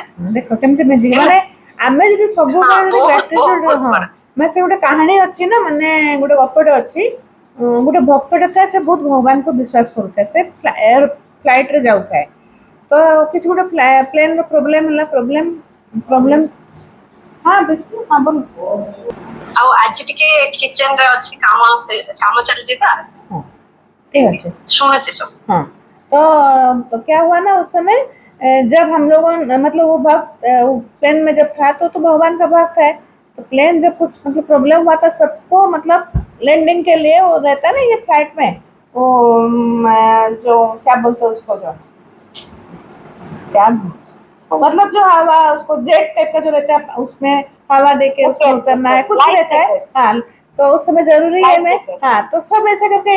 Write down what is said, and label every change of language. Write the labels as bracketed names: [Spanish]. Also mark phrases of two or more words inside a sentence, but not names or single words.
[Odia] ଦେଖ କେମିତି ମ୍ୟାଜିକ ମାନେ ଆମେ ଯଦି ସବୁବେଳେ ଯଦି ଗ୍ରାଟିଟ୍ୟୁଡ ହଁ ମାନେ ସେ ଗୋଟେ କାହାଣୀ ଅଛି ନା ମାନେ ଗୋଟେ ଗପଟେ ଅଛି ଗୋଟେ ଭକ୍ତଟେ ଥାଏ ସେ ବହୁତ ଭଗବାନଙ୍କୁ ବିଶ୍ୱାସ କରୁଥାଏ ସେ [English] air flightରେ [Odia] ଯାଉଥାଏ ତ କିଛି ଗୋଟେ [English] planeର problem [Odia] ହେଲା ପ୍ରୋବ୍ଲେମ ହଁ ବିଷ୍ଣୁ ହଁ ବୋଲ ଆଉ ଆଜି ଟିକେ କିଚେନରେ ଅଛି କାମ ଚାଲିଛି ତ [Hindi] हाँ ठीक है [Odia] ଶୁଣୁଛି ସବୁ [Hindi] हाँ तो क्या हुआ ना उस समय जब हम लोगों मतलब वो भक्त प्लेन में जब था तो भगवान का भक्त है तो प्लेन जब कुछ मतलब प्रॉब्लम हुआ था सबको मतलब लैंडिंग के लिए वो रहता है ना ये फ्लाइट में वो जो क्या बोलते हैं उसको जो क्या मतलब जो हवा उसको [English] jet type [Hindi] का जो रहता है उसमें हवा देके उसमें उतरना है कुछ भी रहता है हाँ तो उस समय जरूरी है मैं हाँ तो सब ऐसे करके